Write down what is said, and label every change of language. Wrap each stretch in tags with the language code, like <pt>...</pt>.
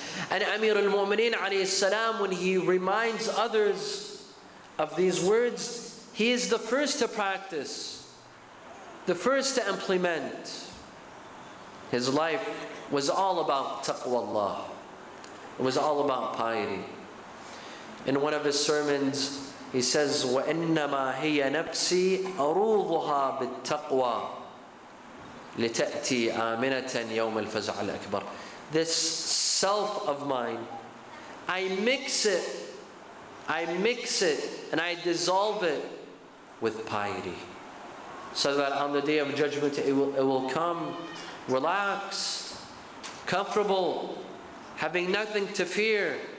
<en>And Amir al-Mu'mineen alayhi salam, when he reminds others of these words, he is the first to practice, the first to implement. His life was all about Taqwa Allah. It was all about piety. In one of his sermons, he says,</en> <ar>وَإِنَّمَا هِيَ نَفْسِي أَرُوضُهَا بِالتَّقْوَى لِتَأْتِي آمِنَةً يَوْمَ الْفَزْعِ الْأَكْبَرِ.</ar> <en>This self of mine, I mix it, and I dissolve it with piety, so that on the day of judgment it will come relaxed, comfortable, having nothing to fear.</en>